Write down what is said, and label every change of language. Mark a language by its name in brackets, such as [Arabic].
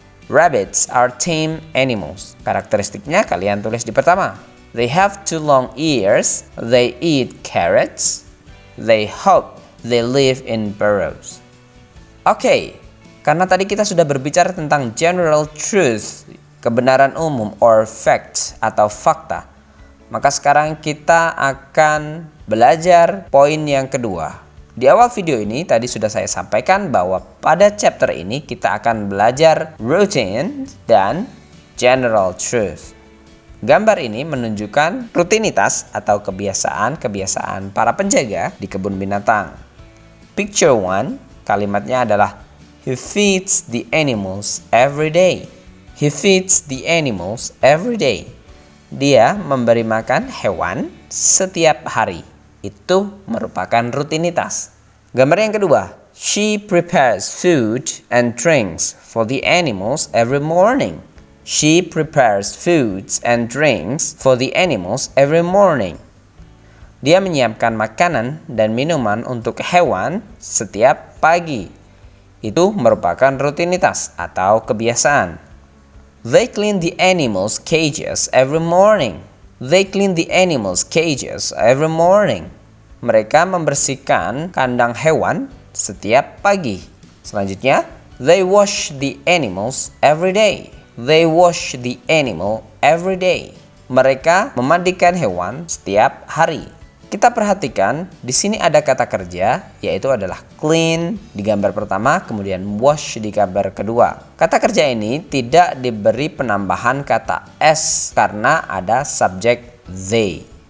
[English] Rabbits are tame animals. [Indonesian] Karakteristiknya kalian tulis di pertama. [English] They have 2 long ears, they eat carrots, they hop, they live in burrows. [Indonesian] Oke, karena tadi kita sudah berbicara tentang [English] general truth, [Indonesian] kebenaran umum [English] or fact [Indonesian] atau fakta, maka sekarang kita akan belajar poin yang kedua. Di awal video ini tadi sudah saya sampaikan bahwa pada chapter ini kita akan belajar routine dan general truth. Gambar ini menunjukkan rutinitas atau kebiasaan-kebiasaan para penjaga di kebun binatang. [English] Picture 1, [Indonesian] kalimatnya adalah [English] he feeds the animals every day. He feeds the animals every day. [Indonesian] Dia memberi makan hewan setiap hari. Itu merupakan rutinitas. Gambar yang kedua, [English] she prepares food and drinks for the animals every morning. She prepares foods and drinks for the animals every morning. [Indonesian] Dia menyiapkan makanan dan minuman untuk hewan setiap pagi. Itu merupakan rutinitas atau kebiasaan. [English] They clean the animals' cages every morning. They clean the animals' cages every morning. [Indonesian] Mereka membersihkan kandang hewan setiap pagi. Selanjutnya, [English] they wash the animals every day. They wash the animal every day. [Indonesian] Mereka memandikan hewan setiap hari. Kita perhatikan di sini ada kata kerja yaitu adalah clean di gambar pertama, kemudian wash di gambar kedua. Kata kerja ini tidak diberi penambahan kata s karena ada subjek they.